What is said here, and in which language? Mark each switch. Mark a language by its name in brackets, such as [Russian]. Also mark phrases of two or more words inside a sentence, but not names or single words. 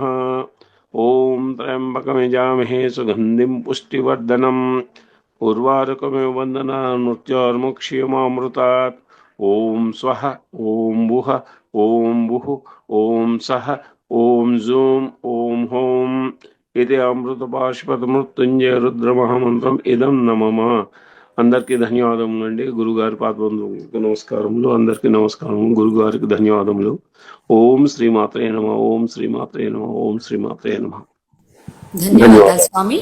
[Sanskrit] ओम त्र्यंबकं यजामहे सुगंधिं पुष्टिवर्धनम् उर्वारुकमिव बन्धनान् मृत्योर्मुक्षीयमामृतात्। ओम स्वः ओम बुः ओम बुः ओम सः ओम जूम ओम हौम इति అమృతపాశుపత మృత్యుంజయ రుద్ర మహామంత్రం ఇదం నమమ। [Telugu] అందరికీ ధన్యవాదములండి। గురుగారి పాదవందనములకు నమస్కారములు। అందరికీ నమస్కారములు। గురుగారికి ధన్యవాదములు। [Sanskrit] ఓం శ్రీమాత్రే నమః ఓం శ్రీమాత్రే నమః ఓం శ్రీమాత్రే నమః। [Telugu] ధన్యవాదాలు స్వామి.